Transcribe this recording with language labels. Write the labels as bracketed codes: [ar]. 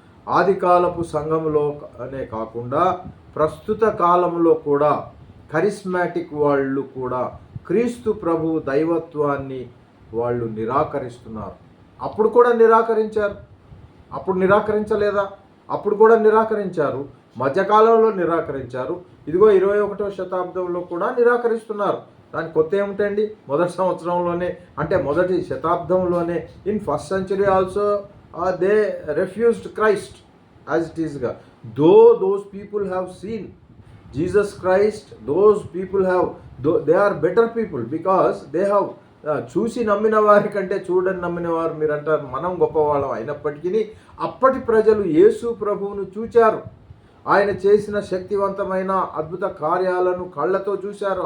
[te] ఆదికాలపు సంఘంలో అనే కాకుండా ప్రస్తుత కాలంలో కూడా కరిస్మాటిక్ వాళ్ళు కూడా క్రీస్తు ప్రభు దైవత్వాన్ని వాళ్ళు నిరాకరిస్తున్నారు. అప్పుడు కూడా నిరాకరించారు. అప్పుడు నిరాకరించలేదా? అప్పుడు కూడా నిరాకరించారు. మధ్యకాలంలో నిరాకరించారు. ఇదిగో 21వ శతాబ్దంలో కూడా నిరాకరిస్తున్నారు. దానికి కొత్త ఏమిటండి? మొదటి సంవత్సరంలోనే, అంటే మొదటి శతాబ్దంలోనే, [en] In first century also they refused Christ as it is. Though those people have seen [te] Jesus Christ, [en] those people have they are better people because they have [te] చూసి నమ్మిన వారి కంటే చూడని నమ్మిన వారు మీరు అంటారు, మనం గొప్పవాళ్ళం అయినప్పటికీ అప్పటి ప్రజలు యేసు ప్రభువును చూచారు. ఆయన చేసిన శక్తివంతమైన అద్భుత కార్యాలను కళ్ళతో చూశారు.